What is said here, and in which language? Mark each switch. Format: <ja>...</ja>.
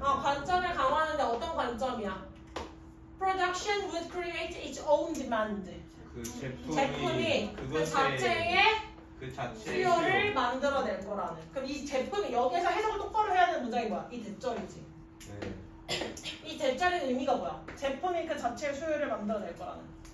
<ko>관점을 강화하는데 어떤 관점이야?</ko> <en>Production would create its own demand.</en> <ko>그 제품이 그 그것의 자체의 수요를 만들어낼 거라는. 그럼 이 제품이 여기에서 해석을 똑바로 해야 되는 문장이 뭐야? 이 대절이지. 네. 이 대절의 의미가 뭐야? 제품이 그 자체의 수요를 만들어낼 거라는.</ko>